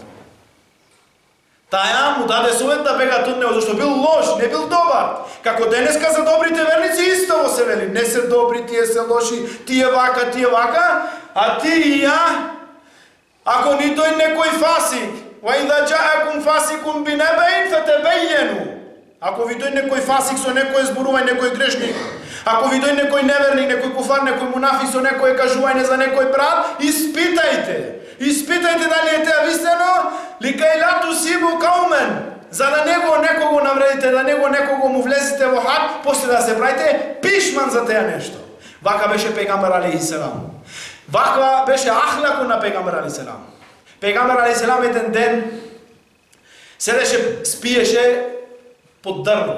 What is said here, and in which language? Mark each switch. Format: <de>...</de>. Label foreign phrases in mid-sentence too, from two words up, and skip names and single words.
<mk>Таја му даде совет да бега од него, зашто бил лош, не бил добар. Како денеска за добрите верници исто во се вели. Не се добри, тие се лоши, тие вака, а ти и ја, ако ни дој некој фасик,</mk> <ar>وَإِذَا جَاءَكُمْ فَاسِقٌ بِنَبَإٍ فَتَبَيَّنُوا.</ar> <mk>Ако ви дој некој фасик со некој зборување, некој грешник, ако ви дој некој неверник, некој куфар, некој мунафик со некој кажување за некој брат, испитајте. Испитајте дали е теа вистено,</mk> <ar>لكي لا تصيبوا قوما,</ar> <mk>за да некого навредите, да некого му влезете во хак, после да се правите пишман за теа нешто. Вака беше пегамбер алейхиссалам. Вака беше ахлакот на пегамбер алейхиссалам. Пегамбер алейхиссалам еден ден седеше, спиеше под дрво.</mk>